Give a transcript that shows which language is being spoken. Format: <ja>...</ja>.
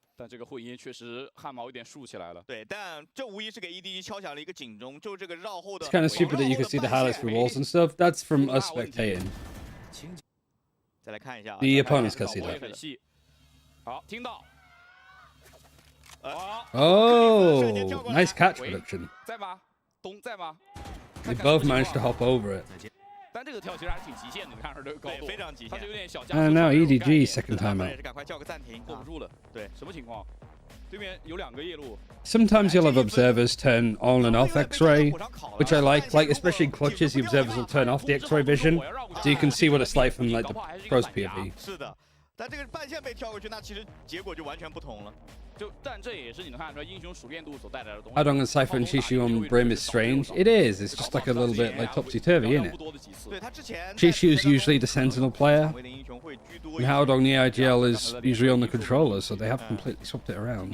<zh>但这个会阴确实汗毛有点竖起来了。对，但这无疑是给 EDG 敲响了一个警钟，就这个绕后的。</zh> <en>It's kind of stupid that you can see the highlights through walls and stuff. That's from us spectating.</en> <zh>再来看一下</zh> <en>The opponents can see that.</en> <zh>好，听到。</zh> <en>Oh, nice catch production.</en> <zh>在吗？东在吗？</zh> <en>They both managed to hop over it.</en> <zh>但这个跳其实还是挺极限的，你看这个高度，非常极限。它就有点小加速。</zh> <en>And now EDG second time out.</en> <zh>赶快叫个暂停，坐不住了。对，什么情况？对面有2个夜路。</zh> <en>Sometimes you'll have observers turn on and off X-ray, which I like. Like especially in clutches, the observers will turn off the X-ray vision, so you can see what it's like from like the pros POV.</en> <zh>是的，但这个半线被跳过去，那其实结果就完全不同了。但这也是你能看出来英雄熟练度所带来的东西。</zh> <en>Haodong and Cypher and Chishu on Brim is strange. It is. It's just like a little bit like topsy-turvy, isn't it? Chishu's usually the sentinel player, and Haodong the IGL is usually on the controller, so they have completely swapped it around.</en>